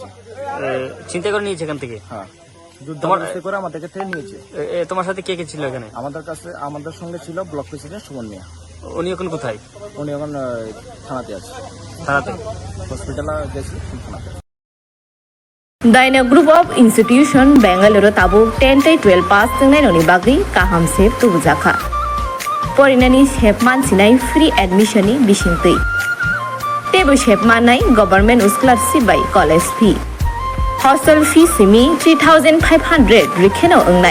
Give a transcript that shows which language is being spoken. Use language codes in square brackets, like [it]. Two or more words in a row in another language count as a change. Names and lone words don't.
[bn] চিন্তা করে নিয়েছে এখান থেকে? হ্যাঁ, যুদ্ধবস্তি করে আমাদের থেকে নিয়েছে। তোমার সাথে কে কে ছিল এখানে? আমাদের সঙ্গে ছিল ব্লক প্রেসিডেন্ট সুমন মিয়া। উনি এখন কোথায়? উনি এখন থানাতে আছে। থানাতে? হসপিটালে গেছি, থানাতে। [trp] Daina Group of Institution Bangalore tabu 10-12 pass tengai noni bagri kaham sep tubujaka. Porinani sep man sinai [en] free admission [trp] ni bisingtui. Tebu sep manai [en] government scholarship by college fee. Hostel fee [trp] simi 3,500 rikheno ongnai.